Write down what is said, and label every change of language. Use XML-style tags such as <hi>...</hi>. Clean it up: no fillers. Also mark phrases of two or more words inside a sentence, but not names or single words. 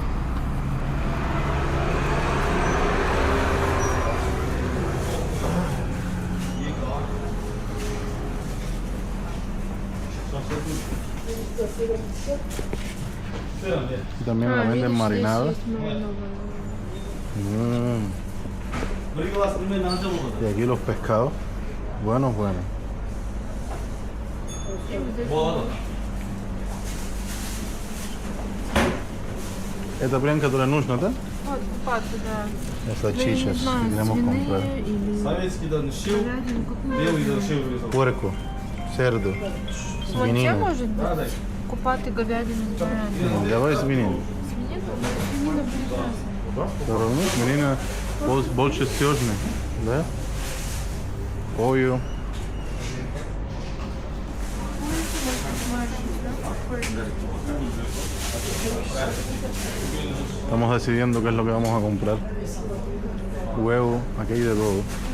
<es>Y también la venden marinada. Y aquí los pescados. Buenos.</es> <ru>Это прям, которая нужна, да? Вот, купаться, да.</ru> <es>Las salchichas que queremos comprar. Puerco, cerdo,</es> <ru>Вот те, свинина. может быть? Купаты, говядину, говядину. Давай свинину. Свинина прекрасно. Все равно свинина больше стёжная, да?</ru> <es>Pollo. Estamos decidiendo qué es lo que vamos a comprar. Huevo, aquí hay de todo.</es>